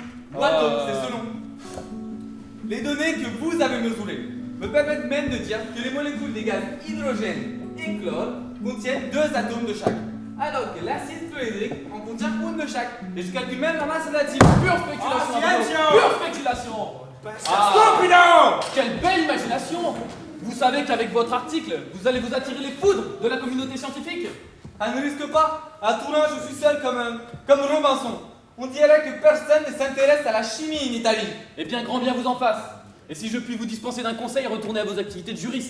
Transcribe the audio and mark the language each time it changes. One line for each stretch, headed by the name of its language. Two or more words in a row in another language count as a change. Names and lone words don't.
French: Ou atomes, c'est ce nom. Les données que vous avez mesurées me permettent même de dire que les molécules des gaz hydrogène et chlore contiennent 2 atomes de chaque, alors que l'acide chlorhydrique en contient une de chaque. Et je calcule même la masse relative. Pure spéculation! silenzio! Pure spéculation! Stupido! Quelle belle imagination! Vous savez qu'avec votre article, vous allez vous attirer les foudres de la communauté scientifique? Ah, ne risque pas. À Turin, je suis seul comme Robinson. On dirait que personne ne s'intéresse à la chimie en Italie. Eh bien, grand bien vous en fasse. Et si je puis vous dispenser d'un conseil, retournez à vos activités de juriste.